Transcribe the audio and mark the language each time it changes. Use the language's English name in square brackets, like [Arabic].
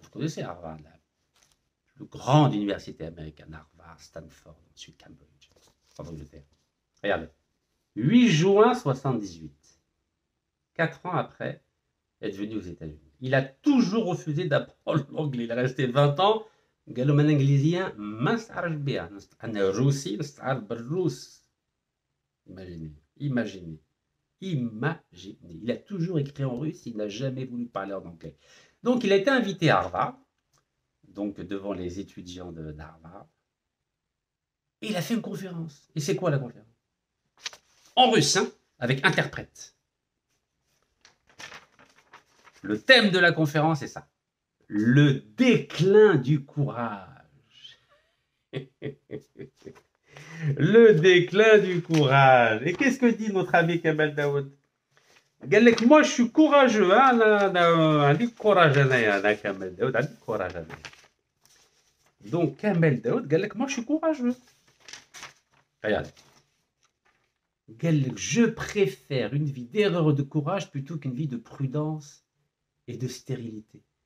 [French] Vous connaissez Harvard, la plus grande université américaine, Harvard, Stanford, ensuite Cambridge, en Angleterre. Regardez, 8 juin 78, 4 ans après être venu aux États-Unis. Il a toujours refusé d'apprendre l'anglais. Il est resté 20 ans. [Arabic] قال لهم انا انجليزيه ما نستعرف بها انا روسي نستعرف بالروس. [French] Imaginez. Il a toujours écrit en russe, il n'a jamais voulu parler en anglais. Donc il a été invité à Harvard, donc devant les étudiants d'Harvard, et il a fait une conférence. Et c'est quoi la conférence? En russe, hein, avec interprète. Le thème de la conférence est ça. Le déclin du courage. Le déclin du courage. Et qu'est-ce que dit notre ami Kamel Daoud? [Arabic] قال لك [French] moi je suis courageux, [Arabic] انا عندي courage انا كمال داود عندي courage انا. [French] Donc Kamel Daoud [Arabic] قال لك [French] moi je suis courageux. Regardez. [Arabic] قال لك [French] je préfère une vie d'erreur et de courage plutôt qu'une vie de prudence et de stérilité.